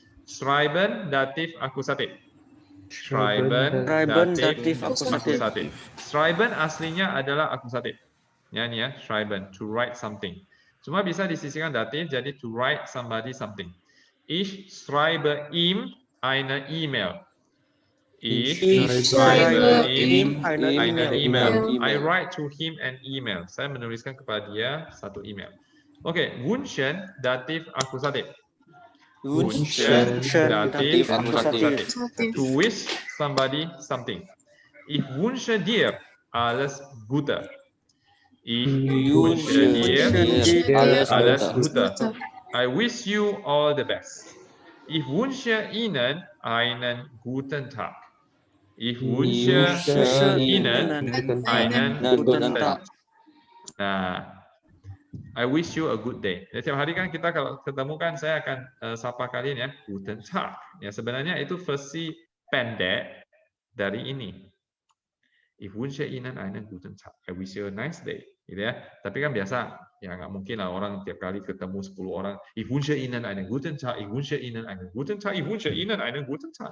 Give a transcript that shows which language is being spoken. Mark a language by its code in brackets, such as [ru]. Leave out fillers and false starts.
[id] Schreiben datif akusatif. Schreiben datif akusatif. Schreiben aslinya adalah akusatif. Ya, ini ya, schreiben, [en] to write something. [id] Cuma bisa disisihkan datif jadi [en] to write somebody something. [de] Ich schreibe ihm eine E-Mail. Ich schreibe ihm eine E-Mail. [en] I write to him an email. [id] Saya menuliskan kepada dia satu email. Oke, wünschen datif akusatif. Wünschen datif akusatif. [en] To wish somebody something. [de] Ich wünsche dir alles Gute. Ich wünsche dir alles Gute. [en] I wish you all the best. [de] Ich wünsche Ihnen einen guten Tag. Ich wünsche Ihnen einen guten Tag. [en] Nah, I wish you a good day. [id] Ya, tiap hari kan kita kalau ketemu kan saya akan sapa kalian ya, guten Tag. Ya, sebenarnya itu versi pendek dari ini. [de] Ich wünsche Ihnen einen guten Tag. [en] I wish you a nice day. [id] Gitu ya. Tapi kan biasa, ya nggak mungkin lah orang tiap kali ketemu 10 orang. [de] Ich wünsche Ihnen einen guten Tag. Ich wünsche Ihnen einen guten Tag. Ich wünsche Ihnen einen guten Tag.